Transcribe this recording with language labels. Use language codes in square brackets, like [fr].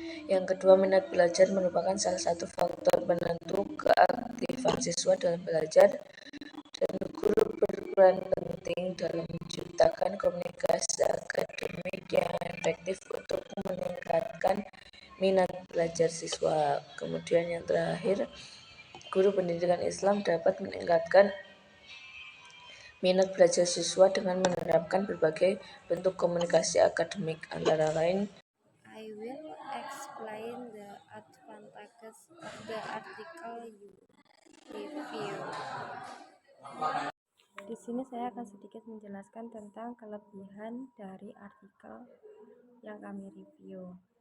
[id] Yang kedua, minat belajar merupakan salah satu faktor penentu keaktifan siswa dalam belajar, dan guru berperan penting dalam menciptakan komunikasi akademik yang efektif untuk meningkatkan minat belajar siswa. Kemudian yang terakhir, guru pendidikan Islam dapat meningkatkan minat belajar siswa dengan menerapkan berbagai bentuk komunikasi akademik, antara lain [en] I will explain the advantages of the article you review. [id] Di sini saya akan sedikit menjelaskan tentang kelebihan dari artikel yang kami review.